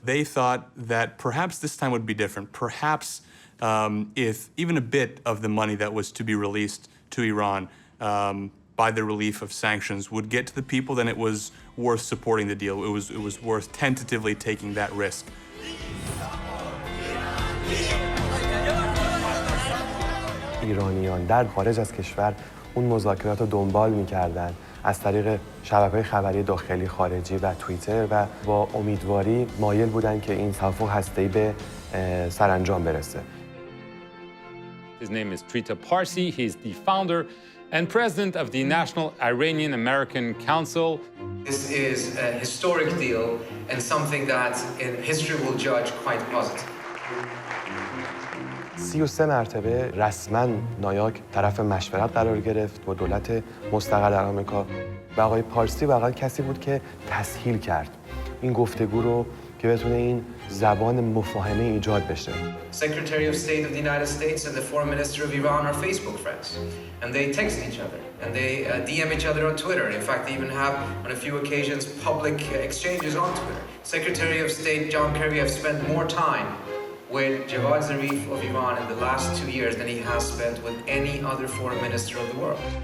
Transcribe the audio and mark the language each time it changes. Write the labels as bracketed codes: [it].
[en] They thought that perhaps this time would be different. Perhaps if even a bit of the money that was to be released to Iran by the relief of sanctions would get to the people, then it was worth supporting the deal. It was worth tentatively taking that risk. [fa] ایرانیان در خارج از کشور اون مذاکرات رو دنبال می‌کردند از طریق شبکه‌های خبری داخلی خارجی و توییتر و با امیدواری مایل بودن که این توافق هسته‌ای به سرانجام برسه. [en] His name is Trita Parsi. He's the founder and president of the National Iranian American Council. This is a historic deal and something that history will judge quite positive. [fa] 33 مرتبه رسما نایاک طرف مشورت قرار گرفت با دولت مستقر در آمریکا و آقای پارسی واقعا کسی بود که تسهیل کرد این گفتگو رو که بتونه این زبان مفاهمه ایجاد بشه. [en] Secretary of State of the United States and the Foreign Minister of Iran are Facebook friends and they text each other and they DM each other on Twitter. In fact, they even have on a few occasions public exchanges on Twitter. Secretary of State John Kerry has spent more time with Javad Zarif of Iran in the last 2 years than he has spent with any other foreign minister of the world.